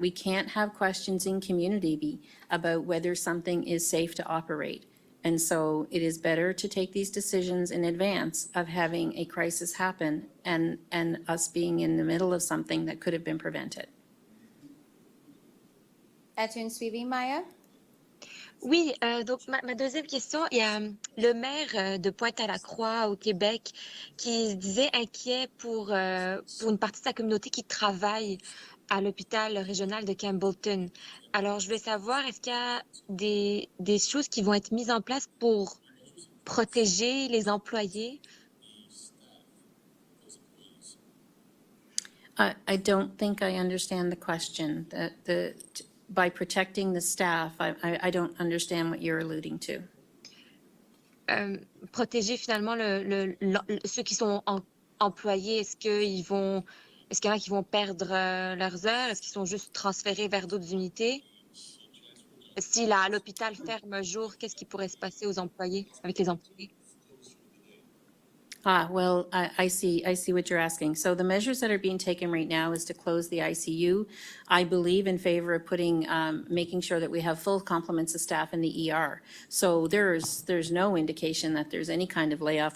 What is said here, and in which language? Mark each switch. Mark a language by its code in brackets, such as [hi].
[en] We can't have questions in community about whether something is safe to operate. And so it is better to take these decisions in advance of having a crisis happen and us being in the middle of something that could have been prevented. [fr] As-tu une suivi, Maya? Oui, donc ma deuxième question, il y a le maire de Pointe-à-la-Croix au Québec qui se disait inquiet pour une partie de sa communauté qui travaille à l'hôpital régional de Campbellton. Alors, je voulais savoir, est-ce qu'il y a des choses qui vont être mises en place pour protéger les employés? [en] I don't think I understand the question. By protecting the staff, I don't understand what you're alluding to. [fr] Protéger finalement ceux qui sont employés, est-ce qu'il y en a qui vont perdre leurs heures? Est-ce qu'ils sont juste transférés vers d'autres unités? Si l'hôpital ferme un jour, qu'est-ce qui pourrait se passer avec les employés? [en] Well, I see what you're asking. So the measures that are being taken right now is to close the ICU. I believe in favor of making sure that we have full complements of staff in the ER. So there's no indication that there's any kind of layoff.